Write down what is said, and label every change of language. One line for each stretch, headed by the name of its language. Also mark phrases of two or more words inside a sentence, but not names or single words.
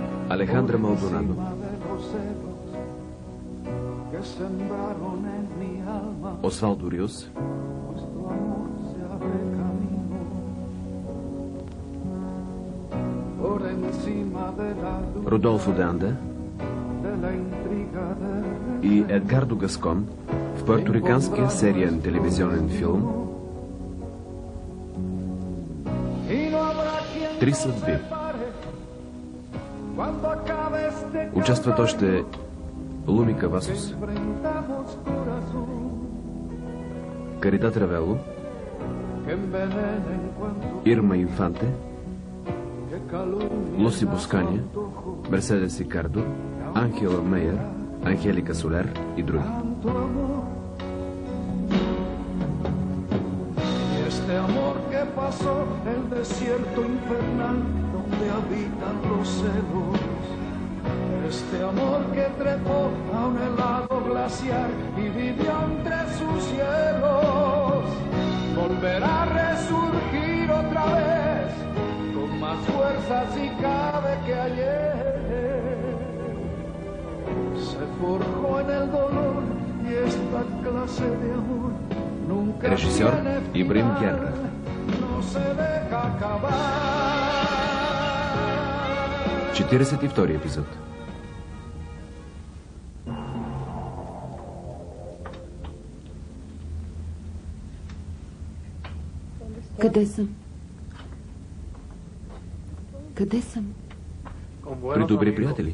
Bulgarian: Alejandra Maldonado. Osvaldo Rios. Rodolfo de Anda и Едгардо Гаскон в пуерториканския сериен телевизионен филм Три съдби. Участват още Луми Кавасос, Каридат Равело, Ирма Инфанте, Луси Бускания, Мерседес Рикардо, Анхела Мейер, Ангелика Солер и други.
Spanish: Este amor que pasó el desierto infernal donde habitan los celos. Este amor que trepó a un helado glaciar y vivió entre sus cielos. Volverá a resurgir otra vez con más fuerza si cabe que ayer. Se forjó en el dolor y esta clase de amor nunca
Bulgarian: Режисьор Ибрим Герра.
Spanish: no se deja acabar.
Bulgarian: 42 епизод. Къде съм? Къде съм? При добри приятели.